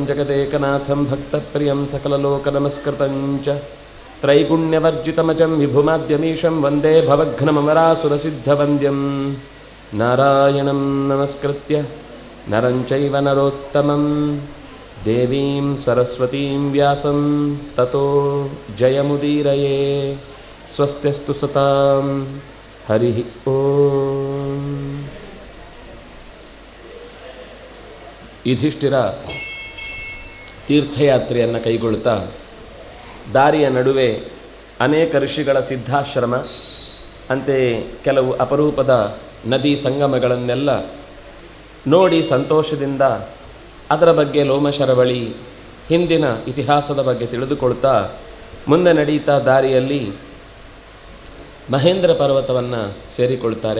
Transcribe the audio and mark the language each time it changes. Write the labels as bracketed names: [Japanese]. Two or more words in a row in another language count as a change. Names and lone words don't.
[Sanskrit] जगदेकनाथं भक्तप्रियं सकललोकनमस्कृतं च त्रैगुण्यवर्जितमजं विभुमाद्यमीशं वन्दे भवघ्नममरासुरसिद्धवन्द्यं नारायणं नमस्कृत्य नरं चैव नरोत्तमं देवीं सरस्वतीं व्यासं ततो जयमुदीरये स्वस्त्यस्तु सतां हरिः ಓಂ. [Kannada] ಯುಧಿಷ್ಠಿರ ತೀರ್ಥಯಾತ್ರೆಯನ್ನು ಕೈಗೊಳ್ಳುತ್ತಾ ದಾರಿಯ ನಡುವೆ ಅನೇಕ ಋಷಿಗಳ ಸಿದ್ಧಾಶ್ರಮ ಅಂತೆಯೇ ಕೆಲವು ಅಪರೂಪದ ನದಿ ಸಂಗಮಗಳನ್ನೆಲ್ಲ ನೋಡಿ ಸಂತೋಷದಿಂದ ಅದರ ಬಗ್ಗೆ ಲೋಮಶರವಳಿ ಹಿಂದಿನ ಇತಿಹಾಸದ ಬಗ್ಗೆ ತಿಳಿದುಕೊಳ್ತಾ ಮುಂದೆ ನಡೀತಾ ದಾರಿಯಲ್ಲಿ ಮಹೇಂದ್ರ ಪರ್ವತವನ್ನು ಸೇರಿಕೊಳ್ತಾರೆ.